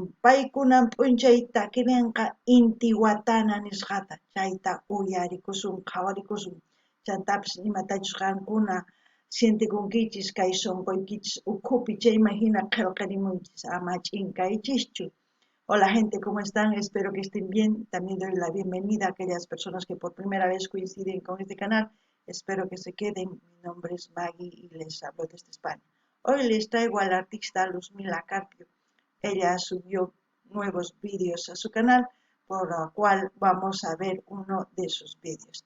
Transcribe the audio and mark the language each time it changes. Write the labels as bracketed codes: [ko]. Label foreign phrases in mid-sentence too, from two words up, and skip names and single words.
[qu] Paykunan p'unchay takirinqa Intihuatana nisqata chayta uyarikusun qhawarikusun. Chaytapish imatachus qankuna sintikunkichis kay sunquykichis ukhupi chayman hina qillqarimunchis ama ch'inkaychischu. [es] Hola gente, ¿cómo están? Espero que estén bien. También doy la bienvenida a aquellas personas que por primera vez coinciden con este canal. Espero que se queden. Mi nombre es Maggie y les hablo desde España. Hoy les traigo a la artista Luzmila Carpio. Ella subió nuevos vídeos a su canal, por lo cual vamos a ver uno de sus vídeos.